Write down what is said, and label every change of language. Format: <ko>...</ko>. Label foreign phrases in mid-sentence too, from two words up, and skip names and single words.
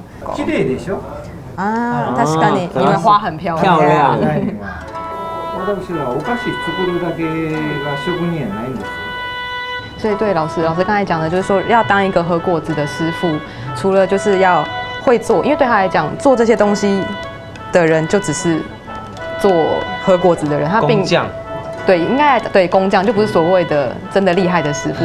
<ja>綺麗でしょ？</ja> <zh>確かに，因为花很漂亮。</zh> <ja>私はお菓子作るだけが職人やないんですよ。</ja> <zh>所以对老师刚才讲的就是说，要当一个和果子的师傅，除了就是要会做，因为对他来讲，做这些东西的人就只是做和果子的人，他并对，应该对工匠，就不是所谓的真的厉害的师傅。</zh>